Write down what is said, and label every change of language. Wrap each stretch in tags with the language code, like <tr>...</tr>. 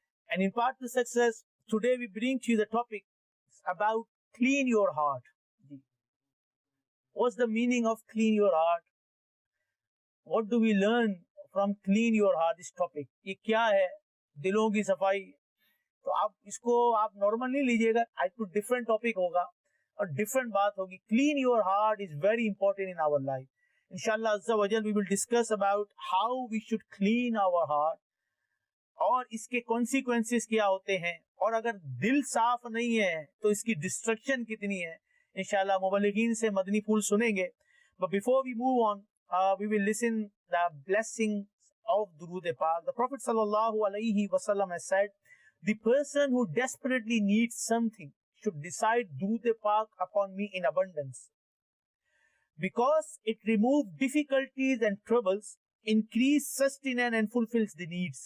<en>And in Path to Success, today we bring to you the topic about clean your heart. What's the meaning of clean your heart? What do we learn from clean your heart, this topic?</en> <ur>یہ کیا ہے دلوں کی صفائی؟ تو آپ اس کو آپ نارمل نہیں لیجئے گا, آج کچھ ڈفرنٹ ٹاپک ہوگا اور ڈفرنٹ بات ہوگی.</ur> <en>Clean your heart is very important in our life.</en> <ur>Inshallah Azza wa Jal,</ur> <en>we will discuss about how we should clean our heart</en> <ur>اور اس کے consequences کیا ہوتے ہیں, اور اگر دل صاف نہیں ہے تو اس کی destruction کتنی ہے. انشاءاللہ مبلغین سے مدنی پھول سنیں گے.</ur> <en>But before we move on, we will listen the blessings of Durood Pak. The Prophet sallallahu alaihi wasallam has said, the person who desperately needs something should decide Durood Pak upon me in abundance, because it removes difficulties and troubles, increase sustenance and fulfills the needs.</en>